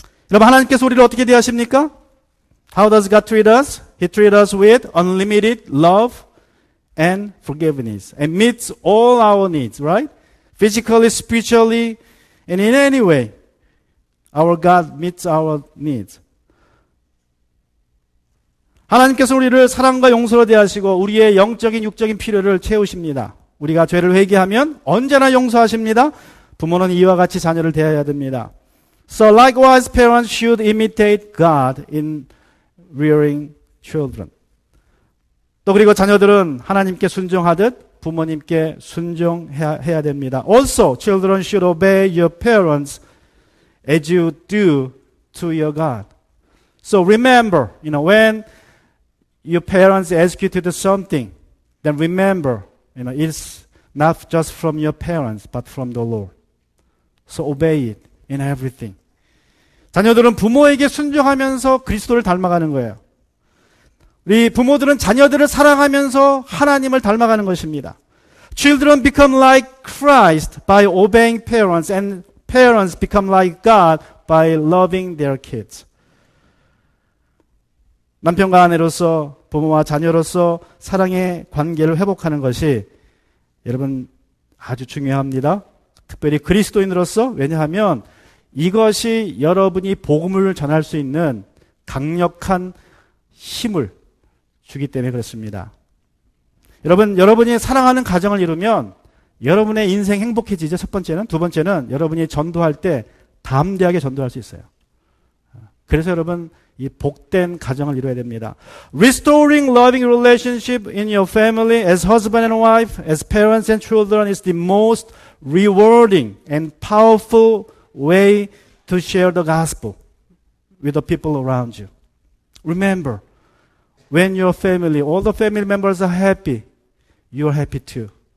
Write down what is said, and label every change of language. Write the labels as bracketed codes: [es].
[ko] 여러분, 하나님께서 우리를 어떻게 대하십니까? [en] How does God treat us? He treats us with unlimited love and forgiveness and meets all our needs, right? Physically, spiritually, and in any way, our God meets our needs. [ko] 하나님께서 우리를 사랑과 용서로 대하시고 우리의 영적인 육적인 필요를 채우십니다. 우리가 죄를 회개하면 언제나 용서하십니다. 부모는 이와 같이 자녀를 대해야 됩니다. [en] So likewise, parents should imitate God in rearing children. [ko] 또 그리고 자녀들은 하나님께 순종하듯 부모님께 순종해야 됩니다. [en] Also, children should obey your parents as you do to your God. So remember, when your parents ask you to do something, then remember, it's not just from your parents, but from the Lord. So obey it in everything. [ko] 자녀들은 부모에게 순종하면서 그리스도를 닮아가는 거예요. 우리 부모들은 자녀들을 사랑하면서 하나님을 닮아가는 것입니다. [en] Children become like Christ by obeying parents, and parents become like God by loving their kids. [ko] 남편과 아내로서 부모와 자녀로서 사랑의 관계를 회복하는 것이 여러분 아주 중요합니다. 특별히 그리스도인으로서, 왜냐하면 이것이 여러분이 복음을 전할 수 있는 강력한 힘을 주기 때문에 그렇습니다. 여러분이 사랑하는 가정을 이루면 여러분의 인생 행복해지죠. 첫 번째는. 두 번째는 여러분이 전도할 때 담대하게 전도할 수 있어요. 그래서 여러분 이 복된 가정을 이루어야 됩니다. [en] Restoring loving relationship in your family as husband and wife, as parents and children is the most rewarding and powerful way to share the gospel with the people around you. Remember, when your family, all the family members are happy, you are happy too.